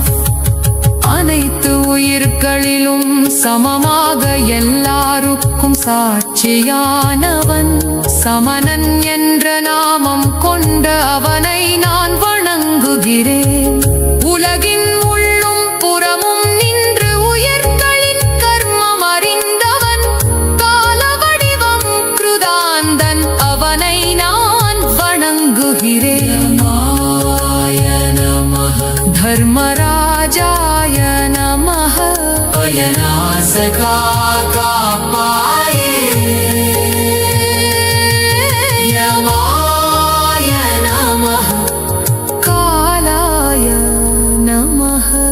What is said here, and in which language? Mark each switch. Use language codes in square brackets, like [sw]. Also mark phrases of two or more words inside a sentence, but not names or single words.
[ta] அனைத்து உயிர்களிலும் சமமாக எல்லாருக்கும் சாட்சியானவன் சமணன் என்ற நாமம் கொண்ட அவனை நான் வணங்குகிறேன். உலகின் உள்ளும் புறமும் நின்று உயிர்களின் கர்மம் அறிந்தவன் கால வடிவம் கிருதாந்தன் அவனை நான் வணங்குகிறேன். [sa] धर्मराजाय नमः. भयनाशका कापाये यमाय नमः कालाय नमः.